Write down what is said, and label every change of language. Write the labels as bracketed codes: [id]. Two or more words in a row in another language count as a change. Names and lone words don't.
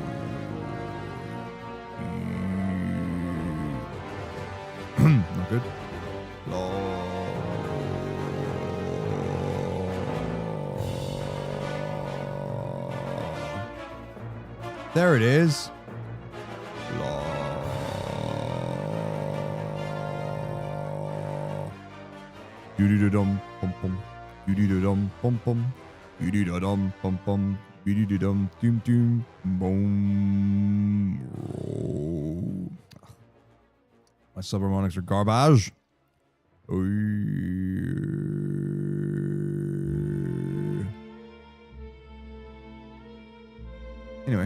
[en] Not good. There it is. Dum pum pum. Dum pum pum. Dum pum pum. Dum dum dum. Boom. My subharmonics are garbage. Anyway.